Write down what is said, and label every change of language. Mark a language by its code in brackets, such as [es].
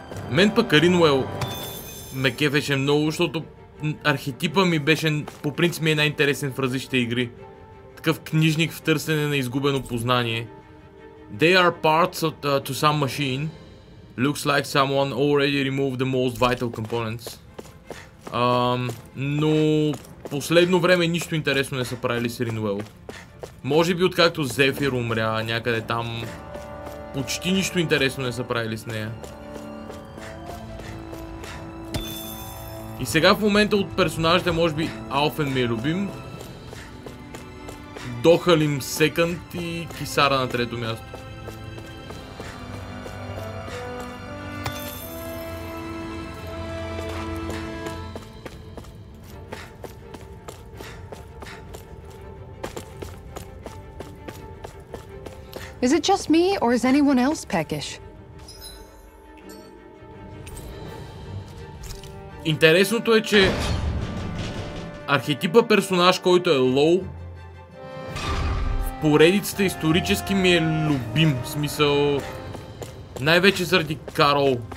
[bg] Мен пък Ринуел ме кефеше много, защото архетипа ми беше, по принцип ми е най-интересен в различните игри. Такъв книжник в търсене на изгубено познание. [en] They are parts to some machine. Looks like someone already removed the most vital components. [bg] Но последно време нищо интересно не са правили с Ринуел. Може би откакто Зефир умря някъде там, почти нищо интересно не са правили с нея. И сега в момента от персонажите може би Алфен ми е любим. Дохалим [en] секънд [bg] и Кисара на трето място. [en] Is it just me, or is anyone else peckish? [bg] Интересното е, че архетипа персонаж, който е лоу, в поредицата исторически ми е любим. В смисъл, най-вече заради Карол.